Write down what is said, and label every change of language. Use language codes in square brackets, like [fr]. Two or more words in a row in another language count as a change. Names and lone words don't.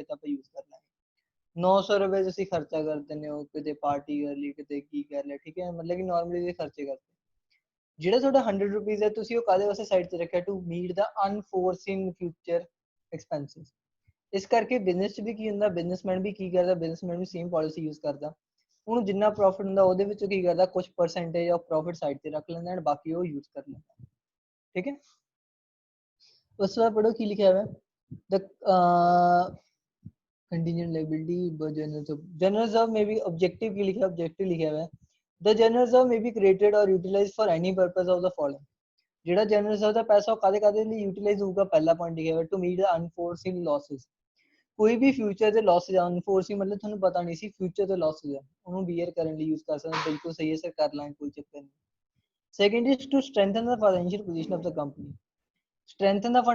[pa] ਤਾਂ ਆਪਾਂ ਯੂਜ਼ ਕਰ ਲਾਂਗੇ 900 ਰੁਪਏ ਤੁਸੀਂ ਖਰਚਾ ਕਰ ਦਿੰਦੇ ਹੋ ਕਿਤੇ ਪਾਰਟੀ ਕਰ ਲਈ ਕਿਤੇ ਕੀ ਕਰ ਲਿਆ ਠੀਕ ਹੈ ਮਤਲਬ ਕਿ ਨਾਰਮਲੀ ਦੇ ਖਰਚੇ ਕਰਦੇ ਜਿਹੜਾ ਤੁਹਾਡਾ 100 ਰੁਪਏ ਹੈ ਤੁਸੀਂ ਉਹ ਕਾਹਦੇ ਵਾਸਤੇ ਸਾਈਡ 'ਤੇ ਰੱਖਿਆ [en] to meet the unforeseen future expenses [pa] ਇਸ ਕਰਕੇ ਬਿਜ਼ਨਸ 'ਚ ਵੀ ਕੀ ਹੁੰਦਾ ਬਿਜ਼ਨਸਮੈਨ ਵੀ ਕੀ ਕਰਦਾ ਬਿਜ਼ਨਸਮੈਨ ਵੀ [en] same policy [pa] ਯੂਜ਼ ਕਰਦਾ ਉਹਨੂੰ ਜਿੰਨਾ ਪ੍ਰੋਫਿਟ ਹੁੰਦਾ ਉਹਦੇ ਵਿੱਚੋਂ ਕੀ ਕਰਦਾ ਕੁਝ [en] percentage of profit [pa] ਸਾਈਡ ਤੇ ਰੱਖ ਲੈਂਦਾ ਐਂਡ ਬਾਕੀ ਉਹ ਯੂਜ਼ ਕਰ ਲੈਂਦਾ ਠੀਕ ਹੈ ਉਸ ਤੋਂ ਬਾਅਦ ਪੜੋ ਕੀ ਲਿਖਿਆ ਹੋਇਆ ਦ [en] contingent liability but general reserve may be objective [hi] की लिखा objective लिखा हुआ है [en] the general reserve may be created or utilized for any purpose of the following [pa] ਜਿਹੜਾ ਜਨਰਲ ਰਿਜ਼ਰਵ ਦਾ ਪੈਸਾ ਉਹ ਕਾਦੇ ਲਈ ਯੂਟਿਲਾਈਜ਼ ਹੋਊਗਾ ਪਹਿਲਾ ਪੁਆਇੰਟ ਲਿਖਿਆ ਹੋਇਆ [en] to meet the unforeseen losses [pa] ਕੋਈ ਵੀ ਫਿਊਚਰ ਦੇ ਲਾਸਸ ਅਨਫੋਰਸੀਨ ਮਤਲਬ ਤੁਹਾਨੂੰ ਪਤਾ ਨਹੀਂ ਸੀ ਫਿਊਚਰ ਦੇ ਲਾਸਸ ਹੈ ਉਹਨੂੰ ਬੀਅਰ ਕਰਨ ਲਈ ਯੂਜ਼ ਕਰ ਸਕਦੇ ਬਿਲਕੁਲ ਸਹੀ ਹੈ ਸਰ ਕਰ ਲਾਂਗੇ ਕੋਈ ਚੱਕਰ ਨਹੀਂ [en] second is to strengthen the financial position of the company [pa] ਸਟਰੈਂਥਨ ਦਾ